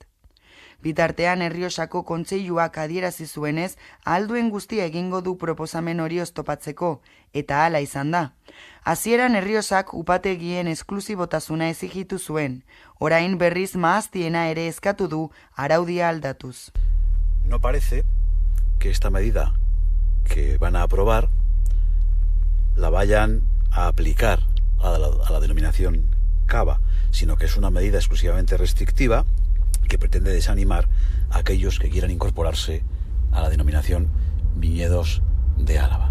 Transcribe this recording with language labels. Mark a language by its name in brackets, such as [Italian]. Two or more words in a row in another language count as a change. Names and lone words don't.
[Basque] Bitartean Errioxako kontseiluak adierazi zuenez, ahalduen guztia egingo du proposamen hori oztopatzeko, eta hala izan da. Hasieran Errioxak upategien esklusibotasuna exigitu zuen, orain berriz mahastiena ere eskatu du araudia aldatuz. [Spanish] No parece que esta medida que van a aprobar la vayan a aplicar a la denominación cava, sino que es una medida exclusivamente restrictiva que pretende desanimar a aquellos que quieran incorporarse a la denominación viñedos de Álava.